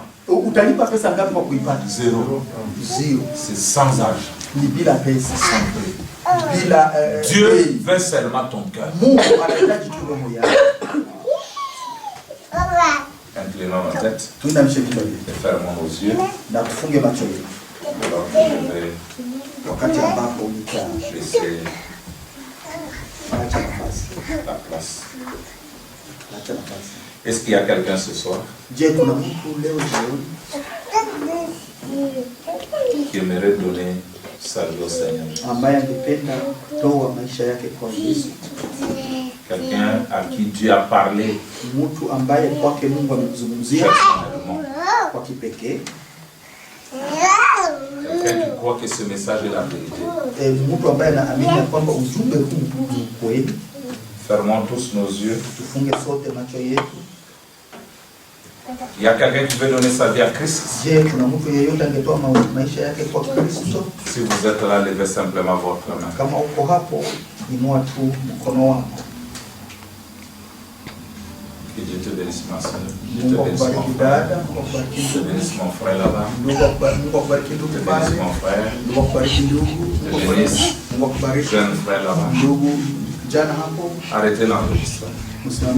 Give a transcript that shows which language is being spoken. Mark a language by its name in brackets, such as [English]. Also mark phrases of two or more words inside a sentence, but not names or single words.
[Swahili] Utalipa pesa ngapi kwa kuipata? [French] Zéro. [Swahili] Zero. [French] C'est sans âge. [Swahili] Ni bila pesa. [French] Sans prix. [Swahili] Bila [French] Dieu veut seulement ton cœur. [Swahili] Mungu anahitaji tu roho yako. [French] Inclinons nos têtes [Swahili] Tuinamishe vichwa vyetu [French] et fermons nos yeux. [Swahili] na tufunge macho yetu [French] Alors que je vais [Swahili] wakati ambapo utaacha [French] laisser [Swahili] nafasi. [French] la place. [Swahili] Acha nafasi. [French] Est-ce qu'il y a quelqu'un ce soir [Swahili] Je, kuna mtu leo jioni [French] qui aimerait donner sa vie au Seigneur? [Swahili] ambaye angependa kutoa maisha yake kwa Yesu? [French] Quelqu'un à qui Dieu a parlé [Swahili] Mtu ambaye kwake Mungu amemzungumzia [French] personnellement? [Swahili] kwa kipekee, [French] Quelqu'un qui croit que ce message est la vérité? [Swahili] mtu ambaye anaamini ya kwamba ujumbe huu ni kweli. [French] Fermons tous nos yeux. [Swahili] Tufunge sote macho yetu. [French] Il y a quelqu'un qui veut donner sa vie à Christ? [Swahili] Je, kuna mtu yeyote angetoa maisha yake kwa Kristo? [French] Si vous êtes là, levez simplement votre main. [Swahili] Kama uko hapo, inua tu mkono wako. [French] Que Dieu te bénisse, ma soeur. Dieu [Swahili] Mungu [French] te bénisse, mon [Swahili] akubariki [French] frère. [Swahili] dada, Mungu akubariki [French] Dieu te [Swahili] ndugu. [French] bénisse, mon frère là-bas. [Swahili] Mungu akubariki ndugu [French] Dieu te [Swahili] pale. [French] bénisse, mon frère. [Swahili] Mungu akubariki ndugu. [French] Dieu te bénisse, [Swahili] Mungu akubariki [French] jeune frère là-bas. [Swahili] ndugu. Jana hapo [French] Arrêtez l'enregistrement. [Swahili] msimame.